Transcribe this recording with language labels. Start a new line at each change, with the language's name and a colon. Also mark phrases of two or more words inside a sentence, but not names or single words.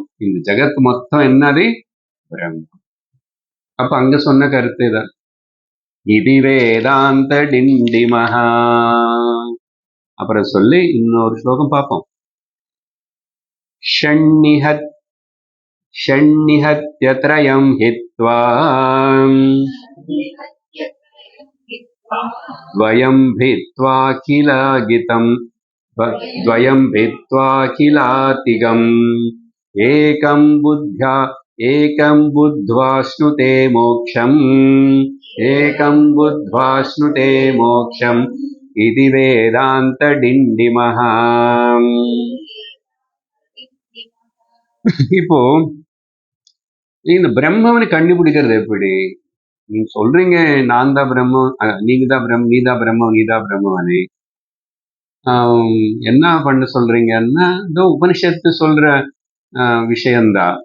Tamil: இந்த ஜகத் மொத்தம் என்னது? பிரம்மம். அப்ப அங்க சொன்ன கருத்து தான். இது
Sanskrit: वेदान्त डिण्डिमः.
Tamil: அப்புறம் சொல்லி இன்னொரு ஸ்லோகம் பார்ப்போம்.
Sanskrit: षण्णिहत्यत्रयं हित्वा द्वयं भित्त्वा किलागितम् द्वयं भित्त्वा किलातिगम् एकं बुद्ध्वा श्नुते मोक्षम् एकं बुद्ध्वा श्नुते मोक्षम् इति वेदान्त डिण्डिमः.
Tamil: இப்போ இந்த பிரம்மனை கண்டுபிடிக்கிறது எப்படி? நீங்க சொல்றீங்க நான் தான் பிரம்மம், நீங்க தான் பிரம்மம், நீ தான் பிரம்மம், நீ தான் பிரம்மனே. என்ன பண்ண சொல்றீங்கன்னா, இதோ உபனிஷத்து சொல்ற விஷயம்தான்.